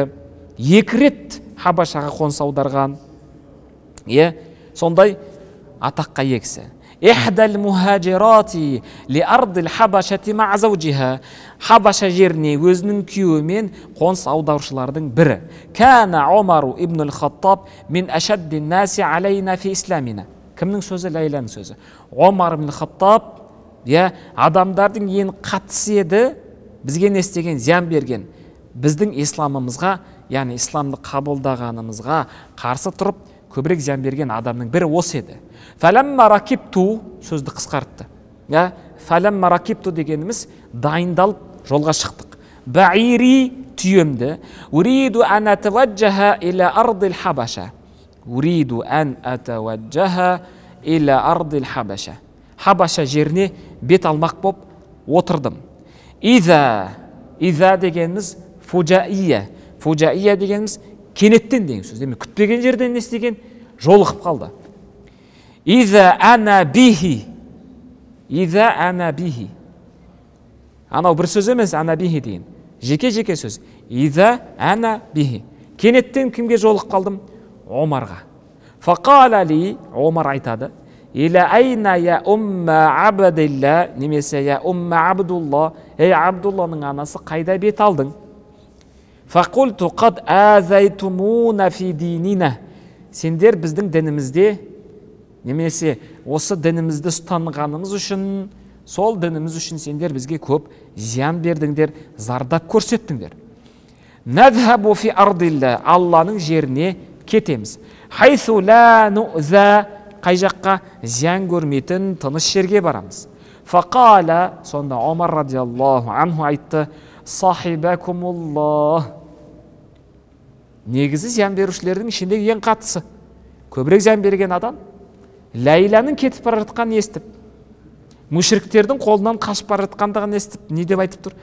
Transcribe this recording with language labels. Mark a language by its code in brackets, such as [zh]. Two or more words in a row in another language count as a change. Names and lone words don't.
[kk] 2 рет Хабашаға қоныс аударған. Сондай атаққа егісі. [ar] إحدى المهاجرات إلى أرض الحبشة مع زوجها. [kk] Хабаша жеріне өзінің күйеуімен қоныс аударушылардың бірі. [ar] كان عمر بن الخطاب من أشد الناس علينا في إسلامنا. [kk] Кімнің сөзі? Лейланың сөзі. Омар ибн al-Хаттаб адамдардың ең қатысы еді, бізге не істеген, зиян берген. Біздің исламымызға, яғни исламды қабылдағанымызға қарсы тұрып, көбірек зиян берген адамның бірі осы еді. [ar] فلما ركبت, [kk] сөзді қысқартты. [ar] فلما ركبت [kk] дегеніміз дайындалып жолға шықтық. Баири, түйемді. [ar] أريد أن أتوجه إلى أرض الحبشة. أريد أن أتوجه إلى أرض الحبشة. [kk] Хабаша жеріне бет алмақ боп отырдым. Иза дегеніміз фужаия. Фужаия дегеніміз кенеттен деген сөз. Демек, күтпеген жерден не істеген? Жолығып қалды. [ar] إذا أنا به. [kk] Анау бір сөз емес, [ar] أنا به [kk] деген. Жеке сөз. [ar] إذا أنا به. [kk] Кенеттен кімге жолығып қалдым? Омарға. [ar] فقال لي, [kk] Омар айтады. [ar] إلى أين يا أم عبد الله, [kk] немесе [ar] يا أم عبد الله. [kk] Ей Абдулланың анасы, қайда бет алдың? [ar] فقلت قد آذيتمونا في ديننا. [kk] Сендер біздің дінімізде, немесе осы дінімізді ұстанғанымыз үшін, сол дініміз үшін сендер бізге көп зиян бердіңдер, зардап көрсеттіңдер. [ar] نذهب في أرض الله, [kk] Алланың жеріне кетеміз. [ar] حيث لا نؤذى, [kk] қай жаққа? Зиян көрмейтін тыныш жерге барамыз. Фақала, сонда Омар [ar] رضي الله عنه [kk] айтты, сахибакумуллах. Негізі зиян берушілердің ішіндегі ең қатысы. Көбірек зиян берген адам Ләйланың кетіп бара жатқанын естіп, мүшриктердің қолынан қашып бара жатқандығын естіп, не деп айтып тұр?